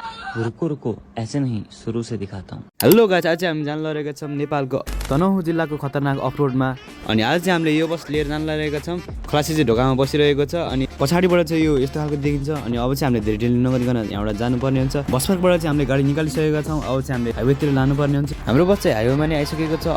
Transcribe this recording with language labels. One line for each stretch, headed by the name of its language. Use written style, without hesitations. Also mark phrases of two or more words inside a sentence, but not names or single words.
Hindi: रुको रुको ऐसे नहीं सुरु से दिखाता हूँ।
Nepali: हेलो गाइस, आज हामी जान लागेका छौँ नेपालको तनहुँ जिल्लाको खतरनाक अफरोडमा। अनि आज चाहिँ हामीले यो बस लिएर जान लागेका छौँ। खलासी चाहिँ ढोकामा बसिरहेको छ अनि पछाडिबाट चाहिँ यो यस्तो खालको देखिन्छ। अनि अब चाहिँ हामीले धेरै ढिलो नगरिकन यहाँबाट जानुपर्ने हुन्छ। बस पार्कबाट चाहिँ हामीले गाडी निकालिसकेका छौँ। अब चाहिँ हामीले हाइवेतिर लानुपर्ने हुन्छ। हाम्रो बस चाहिँ हाइवेमा नै आइसकेको छ।